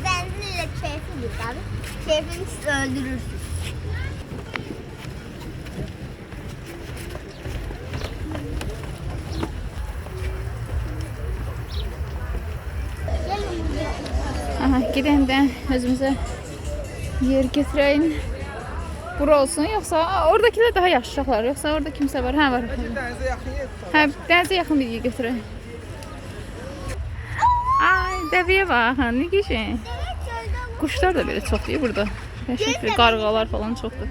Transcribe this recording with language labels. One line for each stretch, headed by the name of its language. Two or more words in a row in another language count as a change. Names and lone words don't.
Turkish: Benzinle keyfi bir abi. Keyfini siz öldürürsün.
Azerbaijani: Aha, gidelim də özümüzə yer getirəyim. Bura olsun, yoxsa oradakiler daha yaşlı uşaqlar, yoxsa orada kimsə var? Hə, var.
Turkish: Denize yakın yer.
Azerbaijani: Hə, dənizə yaxın bir yer götürək. Ay, dəvəyə bax, nə qəşəng. Quşlar da belə çoxdur burada. Qəşəng qarğalar falan çoxdur.